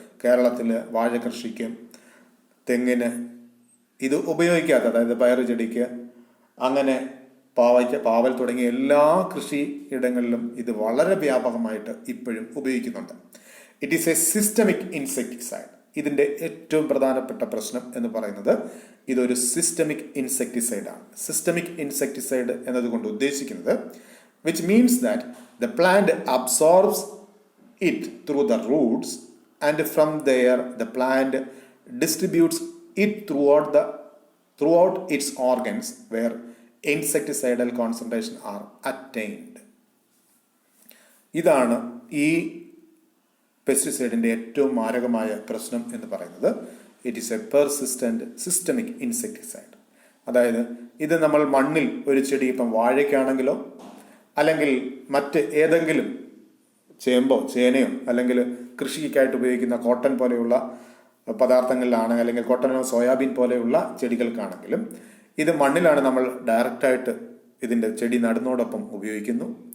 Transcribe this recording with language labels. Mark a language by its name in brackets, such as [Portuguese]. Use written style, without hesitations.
[Malayalam] കേരളത്തിൽ വാഴകൃഷിക്ക്, തെങ്ങിന് ഇത് ഉപയോഗിക്കാത്ത, അതായത് പയറ് ചെടിക്ക്, അങ്ങനെ പാവൽ തുടങ്ങിയ എല്ലാ കൃഷിയിടങ്ങളിലും ഇത് വളരെ വ്യാപകമായിട്ട് ഇപ്പോഴും ഉപയോഗിക്കുന്നുണ്ട്. [English] It is a systemic insecticide. [Malayalam] ഇതിൻ്റെ ഏറ്റവും പ്രധാനപ്പെട്ട പ്രശ്നം എന്ന് പറയുന്നത് ഇതൊരു സിസ്റ്റമിക് ഇൻസെക്ടിസൈഡാണ്. സിസ്റ്റമിക് ഇൻസെക്ടിസൈഡ് എന്നതുകൊണ്ട് ഉദ്ദേശിക്കുന്നത് [English] which means that the plant absorbs it through the roots and from there the plant distributes it throughout its organs where insecticidal concentration are attained. [Malayalam] ഇതാണ് ഈ പെസ്റ്റിസൈഡിൻ്റെ ഏറ്റവും മാരകമായ പ്രശ്നം എന്ന് പറയുന്നത്. [English] It is a persistent systemic insecticide. [Malayalam] അതായത് ഇത് നമ്മൾ മണ്ണിൽ ഒരു ചെടി, ഇപ്പം വാഴയ്ക്കാണെങ്കിലോ അല്ലെങ്കിൽ മറ്റ് ഏതെങ്കിലും ചേമ്പോ ചേനയോ അല്ലെങ്കിൽ കൃഷിക്കായിട്ട് ഉപയോഗിക്കുന്ന കോട്ടൺ പോലെയുള്ള പദാർത്ഥങ്ങളിലാണ്, അല്ലെങ്കിൽ കോട്ടനോ സോയാബീൻ പോലെയുള്ള ചെടികൾക്കാണെങ്കിലും ഇത് മണ്ണിലാണ് നമ്മൾ ഡയറക്റ്റായിട്ട് ഇതിൻ്റെ ചെടി നടുന്നതോടൊപ്പം ഉപയോഗിക്കുന്നു.